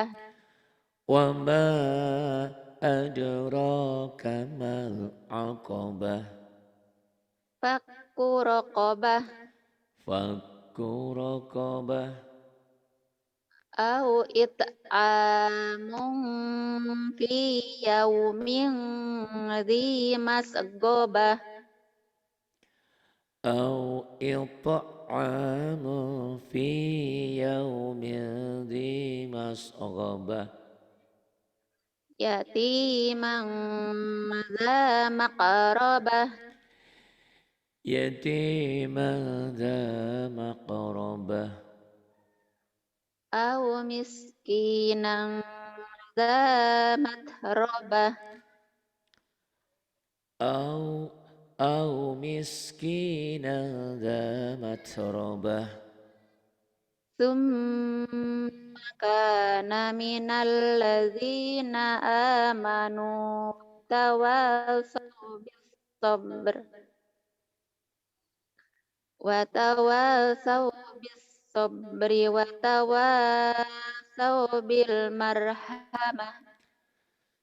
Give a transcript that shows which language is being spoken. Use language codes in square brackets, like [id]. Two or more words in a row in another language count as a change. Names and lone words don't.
[ar] وما أدراك ما العقبة. فك رقبة فك رقبة. أو إطعام في يوم ذي مسغبة. أو إطعام في يوم ذي مسغبة. يتيما ذا مقربة يتيما ذا مقربة. أو مسكينا ذا متربة. أو مسكينا ذا متربة. ثم كان من الذين آمنوا تواصوا بالصبر وتواصوا بالصبر وتواصوا بالمرحمة.